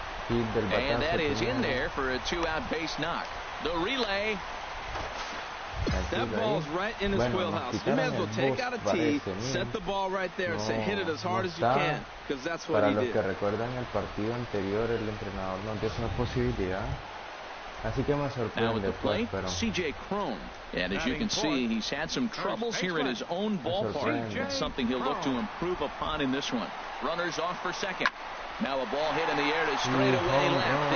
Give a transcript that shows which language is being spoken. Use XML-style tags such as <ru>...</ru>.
<en>and that is in there for a two-out base knock. The relay. That ball's right in his wheelhouse. You may as well take out a tee, set the ball right there, and say hit it as hard as you can, because that's what he did.</en> <es>Para los que recuerdan el partido anterior, el entrenador nos dio esa posibilidad. Así que me sorprende, pues, pero</es> <en>CJ Cron. And as you can see, he's had some troubles here in his own ballpark. That's something he'll look to improve upon in this one. Runners off for second. Now a ball hit in the air to straightaway left.</en>